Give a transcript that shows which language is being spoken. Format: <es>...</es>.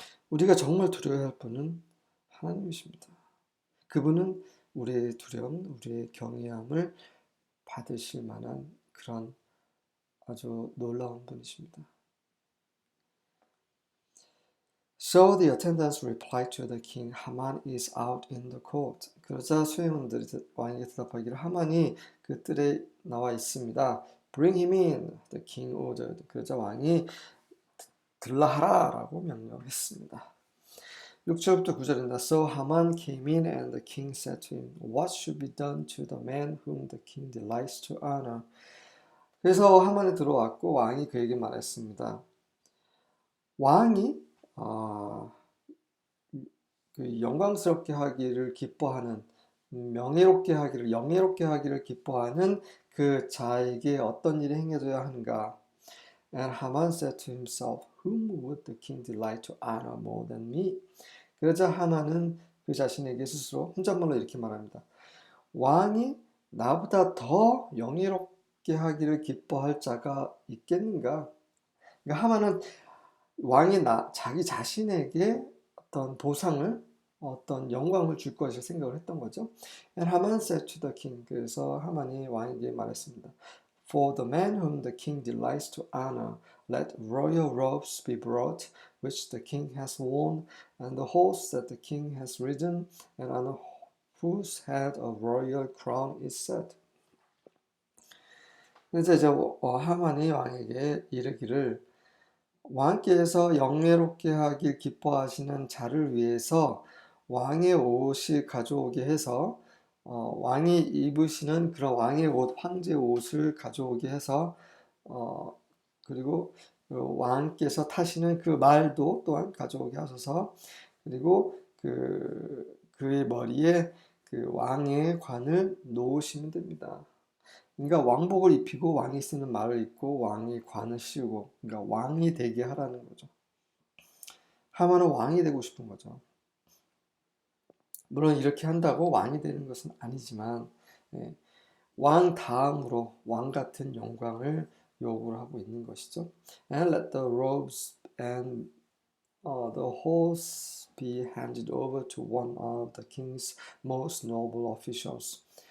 <ko>우리가 정말 두려워야 할 분은 하나님이십니다. 그분은 우리의 두려움, 우리의 경외함을 받으실 만한 그런 아주 놀라운 분이십니다.</ko> <en>So the attendants replied to the king, Haman is out in the court.</en> <ko>그러자 수행원들이 왕에게 대답하기를 하만이 그 뜰에 나와 있습니다.</ko> <en>Bring him in, the king ordered.</en> <ko>그러자 왕이 들라하라 라고 명령했습니다. 6절부터 9절입니다.</ko> <en>So Haman came in and the king said to him, What should be done to the man whom the king delights to honor?</en> <ko>그래서 하만이 들어왔고 왕이 그에게 말했습니다. 왕이 그 영광스럽게 하기를 기뻐하는 영예롭게 하기를 기뻐하는 그 자에게 어떤 일이 행해져야 하는가?</ko> <en>And Haman said to himself, Whom would the king delight to honor more than me?</en> <ko>그러자 하만은 그 자신에게 스스로 혼잣말로 이렇게 말합니다. 왕이 나보다 더 영예롭게 하기를 기뻐할 자가 있겠는가? 그러니까 하만은 왕이 자기 자신에게 어떤 보상을, 어떤 영광을 줄 것이라 생각을 했던 거죠.</ko> <en>And Haman said to the king,</en> <ko>그래서 하만이 왕에게 말했습니다.</ko> <en>For the man whom the king delights to honor, let royal robes be brought, which the king has worn, and the horse that the king has ridden, and on whose head a royal crown is set.</en> <ko>그래서 이제 하만이 왕에게 이르기를 왕께서 영예롭게 하길 기뻐하시는 자를 위해서 왕의 옷을 가져오게 해서 왕이 입으시는 그런 왕의 옷, 황제 옷을 가져오게 해서 그리고 왕께서 타시는 그 말도 또한 가져오게 하소서. 그리고 그의 머리에 그 왕의 관을 놓으시면 됩니다. 그러니까 왕복을 입히고 왕이 쓰는 말을 입고 왕의 관을 씌우고, 그러니까 왕이 되게 하라는 거죠. 하만은 왕이 되고 싶은 거죠. 물론 이렇게 한다고 왕이 되는 것은 아니지만 왕 다음으로 왕 같은 영광을 요구를 하고 있는 것이죠.</ko> <en>And let the robes and the horse be handed over to one of the king's most noble officials.</en>